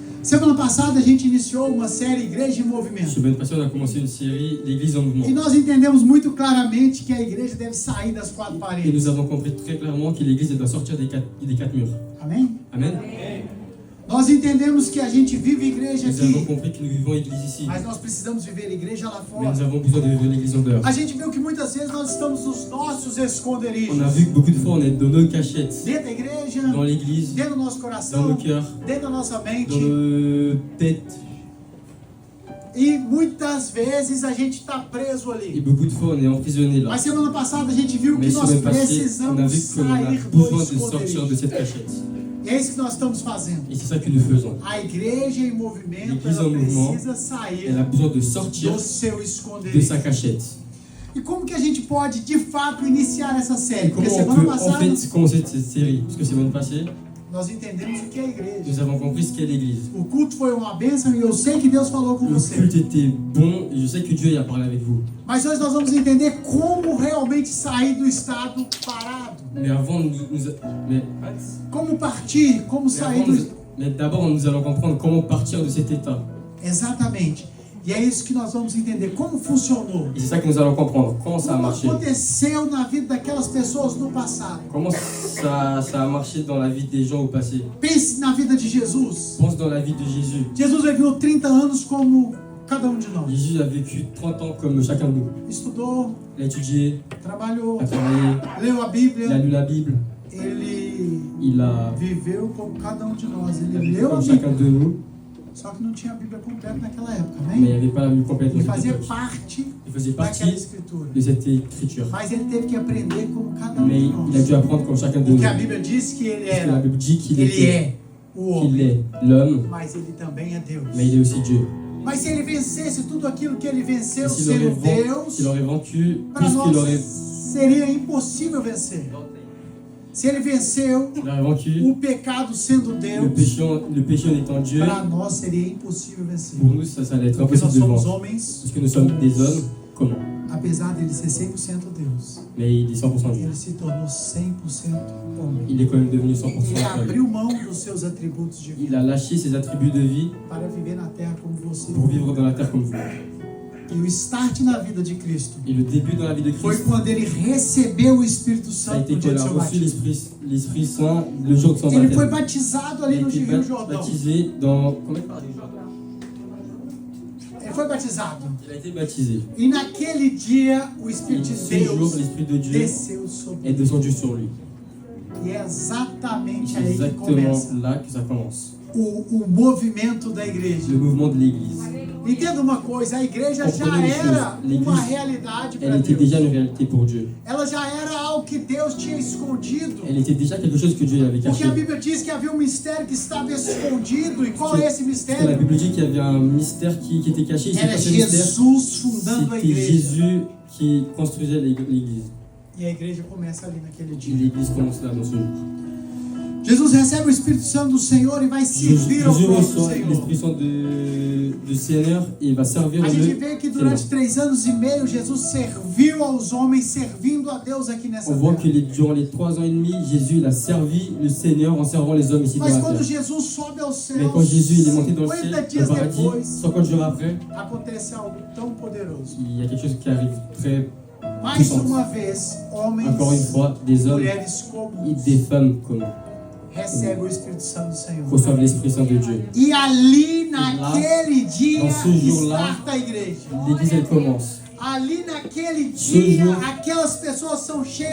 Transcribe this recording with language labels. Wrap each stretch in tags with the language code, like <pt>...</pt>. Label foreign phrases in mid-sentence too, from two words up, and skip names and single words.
<pt>Semana passada a gente iniciou uma série Igreja em Movimento.</pt> <fr>Semaine passée, on a commencé une série l'Église en mouvement.</fr> <pt>E nós entendemos muito claramente que a igreja deve sair das quatro</pt> <fr>Et</fr> <pt>paredes.</pt> <fr>nous avons compris très clairement que l'Église doit sortir des quatre murs.</fr> <pt>Amém?</pt> <fr>Amen.</fr> <pt>Nós entendemos que a gente vive igreja</pt> <fr>Nous avons</fr> <pt>aqui,</pt> <fr>compris que nous vivons l'Église ici.</fr> <pt>mas nós precisamos viver a igreja lá</pt> <fr>Mais</fr> <pt>fora.</pt> <fr>nous avons besoin de vivre l'Église en dehors.</fr> <pt>A gente viu que muitas vezes nós estamos nos nossos esconderijos.</pt> <fr>On a vu que beaucoup de fois, on est dans nos cachettes,</fr> <pt>Dentro da igreja,</pt> <fr>dans l'Église,</fr> <pt>dentro do nosso</pt> <fr>dans</fr> <pt>coração,</pt> <fr>nos cœurs,</fr> <pt>dentro da nossa</pt> <fr>dans</fr> <pt>mente.</pt> <fr>nos têtes.</fr> <pt>E muitas vezes a gente está preso</pt> <fr>Et</fr> <pt>ali.</pt> <fr>beaucoup de fois, on est emprisonné là.</fr> <pt>Mas semana passada a gente viu que</pt> <fr>Mais</fr> <pt>nós</pt> <fr>semaine passée, on a</fr> <pt>precisamos</pt> <fr>vu qu'on a</fr> <pt>sair do</pt> <fr>besoin de sortir de</fr> <pt>esconderijo.</pt> <fr>cette cachette.</fr> <pt>E é isso que nós estamos fazendo.</pt> <fr>Et c'est ça que nous faisons.</fr> <pt>A igreja em movimento,</pt> <fr>L'Église</fr> <pt>ela</pt> <fr>en mouvement,</fr> <pt>precisa sair</pt> <fr>Elle a besoin de sortir</fr> <pt>do seu</pt> <fr>de</fr> <pt>esconderijo.</pt> <fr>sa cachette.</fr> <pt>E como que a gente pode, de fato, iniciar essa série?</pt> <fr>Et</fr> <pt>Porque</pt> <fr>comment on</fr> <pt>semana</pt> <fr>peut en</fr> <pt>passada</pt> <fr>fait commencer cette série? Parce que semaine passée,</fr> <pt>nós entendemos o que é a igreja.</pt> <fr>nous avons compris ce qu'est l'Église.</fr> <pt>O culto foi uma bênção e eu sei que Deus falou com</pt> <fr>Le</fr> <pt>você.</pt> <fr>culte était bon et je sais que Dieu y a parlé avec vous.</fr> <pt>Mas hoje nós vamos entender como realmente sair do estado parado.</pt> <fr>Mais avant,</fr> <pt>Como partir, como sair do...</pt> <fr>mais d'abord, nous allons comprendre comment partir de cet état.</fr> <pt>Exatamente. E é isso que nós vamos entender. Como funcionou.</pt> <fr>Et c'est ça que nous allons comprendre. Comment ça a</fr> <pt>Como</pt> <fr>marché?</fr> <pt>aconteceu na vida daquelas pessoas no passado.</pt> <fr>Comment ça a marché dans la vie des gens au passé?</fr> <pt>Pense na vida de Jesus.</pt> <fr>Pense dans la vie de Jésus.</fr> <pt>Jesus viveu 30 anos como cada um de nós.</pt> <fr>Jésus a vécu 30 ans comme chacun de nous.</fr> <pt>Estudou,</pt> <fr>Il a étudié,</fr> <pt>trabalhou,</pt> <fr>a travaillé,</fr> <pt>leu a</pt> <fr>il a</fr> <pt>Bíblia.</pt> <fr>lu la Bible,</fr> <pt>Ele</pt> <fr>il a</fr> <pt>viveu como cada um de nós. Ele</pt> <fr>vécu</fr> <pt>leu a</pt> <fr>comme</fr> <pt>Bíblia.</pt> <fr>chacun de nous,</fr> <pt>Só que não tinha a Bíblia completa naquela época,</pt> <fr>mais il n'y</fr> <pt>né?</pt> <fr>avait pas la Bible complète</fr> <pt>Ele</pt> <fr>dans cette</fr> <pt>fazia</pt> <fr>époque.</fr> <pt>parte</pt> <fr>Il faisait</fr> <pt>daquela</pt> <fr>partie</fr> <pt>escritura.</pt> <fr>de cette écriture.</fr> <pt>Mas ele teve que aprender como cada um</pt> <fr>Mais</fr> <pt>de</pt> <fr>il a dû</fr> <pt>nós.</pt> <fr>apprendre comme chacun de nous.</fr> <pt>Porque a Bíblia diz que ele</pt> <fr>Parce que la</fr> <pt>era,</pt> <fr>Bible dit qu'il</fr> <pt>ele</pt> <fr>était,</fr> <pt>é o</pt> <fr>qu'il</fr> <pt>homem,</pt> <fr>est l'homme,</fr> <pt>mas ele também é Deus.</pt> <fr>mais il est aussi Dieu.</fr> <pt>Mas se ele vencesse tudo aquilo que ele venceu</pt> <fr>Et s'il aurait,</fr> <pt>sendo Deus,</pt> <fr>s'il aurait vaincu</fr> <pt>para</pt> <fr>tout ce qu'il</fr> <pt>nós</pt> <fr>aurait,</fr> <pt>seria impossível vencer. Se ele venceu</pt> <fr>il aurait vaincu</fr> <pt>o pecado sendo</pt> <fr>le</fr> <pt>Deus,</pt> <fr>péché en étant Dieu,</fr> <pt>para nós seria impossível vencer.</pt> <fr>pour nous ça allait être</fr> <pt>Porque nós</pt> <fr>impossible de</fr> <pt>somos</pt> <fr>vaincre.</fr> <pt>homens,</pt> <fr>Parce que nous sommes des hommes communs.</fr> <pt>apesar dele ser 100% Deus,</pt> <fr>Mais il est 100% Dieu.</fr> <pt>ele se tornou 100% homem.</pt> <fr>Il est quand même devenu 100%</fr> <pt>Ele</pt> <fr>homme.</fr> <pt>abriu mão dos seus atributos de</pt> <fr>Il</fr> <pt>vida</pt> <fr>a lâché ses attributs de vie</fr> <pt>para viver na terra como você.</pt> <fr>pour vivre dans la terre comme vous.</fr> <pt>E o start na vida de Cristo</pt> <fr>Et le début dans la vie de</fr> <pt>foi</pt> <fr>Christ,</fr> <pt>quando ele recebeu o Espírito</pt> <fr>ça a</fr> <pt>Santo</pt> <fr>été</fr> <pt>no dia</pt> <fr>qu'il</fr> <pt>do</pt> <fr>a</fr> <pt>seu</pt> <fr>reçu</fr> <pt>batismo.</pt> <fr>l'Esprit Saint le jour de son</fr> <pt>Ele foi</pt> <fr>baptême.</fr> <pt>batizado</pt> <fr>Il</fr> <pt>ali</pt> <fr>a</fr> <pt>no</pt> <fr>été</fr> <pt>Rio Jordão.</pt> <fr>baptisé dans... Comment il parle déjà?</fr> <pt>Ele foi batizado.</pt> <fr>Il a été baptisé.</fr> <pt>E naquele dia o</pt> <fr>Et</fr> <pt>Espírito de</pt> <fr>ce jour,</fr> <pt>Deus</pt> <fr>l'Esprit de Dieu</fr> <pt>desceu sobre</pt> <fr>est descendu sur lui.</fr> <pt>ele. E é exatamente</pt> <fr>C'est</fr> <pt>aí que</pt> <fr>exactement</fr> <pt>começa</pt> <fr>là que ça commence.</fr> <pt>o movimento da igreja.</pt> <fr>Le mouvement de l'Église.</fr> <pt>Entenda uma coisa, a igreja já</pt> <fr>Comprenez une</fr> <pt>era</pt> <fr>chose, l'Église,</fr> <pt>uma realidade para</pt> <fr>Elle était</fr> <pt>Deus.</pt> <fr>déjà une réalité pour Dieu.</fr> <pt>Ela já era algo que Deus tinha escondido.</pt> <fr>Elle était déjà quelque chose que Dieu avait</fr> <pt>Porque</pt> <fr>caché.</fr> <pt>a Bíblia diz que havia um mistério que estava escondido. E qual é esse</pt> <fr>Parce que la</fr> <pt>mistério?</pt> <fr>Bible dit qu'il y avait un mystère qui était caché. Et c'est</fr> <pt>Era</pt> <fr>pas ce mystère,</fr> <pt>Jesus fundando a</pt> <fr>c'était</fr> <pt>igreja.</pt> <fr>Jésus qui construisait l'Église.</fr> <pt>E a igreja começa ali naquele</pt> <fr>Et</fr> <pt>dia.</pt> <fr>l'Église commence là dans ce jour.</fr> <pt>Jesus recebe o Espírito Santo do Senhor e vai servir ao</pt> <fr>Jésus</fr> <pt>próprio</pt> <fr>reçoit</fr> <pt>Senhor.</pt> <fr>l'Esprit Saint du Seigneur et il va servir</fr> <pt>A</pt> <fr>le</fr> <pt>gente vê que durante</pt> <fr>Seigneur.</fr> <pt>3 anos e meio Jesus serviu aos homens, servindo a Deus aqui nessa</pt> <fr>On voit</fr> <pt>terra.</pt> <fr>que durant les 3 ans et demi, Jésus il a servi le Seigneur en servant les hommes ici dans</fr> <pt>Mas</pt> <fr>la</fr> <pt>quando</pt> <fr>terre.</fr> <pt>Jesus sobe aos</pt> <fr>Mais</fr> <pt>céus,</pt> <fr>quand Jésus il est monté dans le</fr> <pt>50</pt> <fr>ciel,</fr> <pt>dias</pt> <fr>au paradis,</fr> <pt>depois,</pt> <fr>50 jours après,</fr> <pt>acontece algo tão poderoso.</pt> <fr>il y a quelque chose qui arrive très</fr> <pt>Mais</pt> <fr>puissant.</fr> <pt>uma vez, homens,</pt> <fr>Encore une fois, des hommes</fr> <pt>mulheres</pt> <fr>et</fr> <pt>comuns</pt> <fr>des femmes communs</fr> <pt>recebem o Espírito Santo do Senhor.</pt> <fr>reçoivent l'Esprit Saint de Dieu.</fr> <pt>E ali, naquele dia,</pt> <fr>dans ce jour-là,</fr> <pt>starta a igreja.</pt> <fr>L'Église elle commence.</fr> <pt>Ali naquele</pt> <fr>Ce</fr> <pt>dia,</pt> <fr>jour,</fr> <pt>aquelas pessoas são cheias</pt>